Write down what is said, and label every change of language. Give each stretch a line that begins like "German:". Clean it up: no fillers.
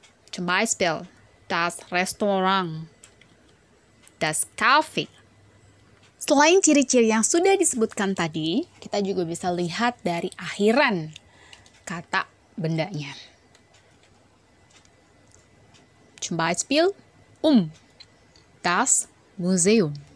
German: Zum Beispiel das Restaurant, das Kaffee.
Indonesian: Selain ciri-ciri yang sudah disebutkan tadi, kita juga bisa lihat dari akhiran kata bendanya.
German: Zum Beispiel das Museum.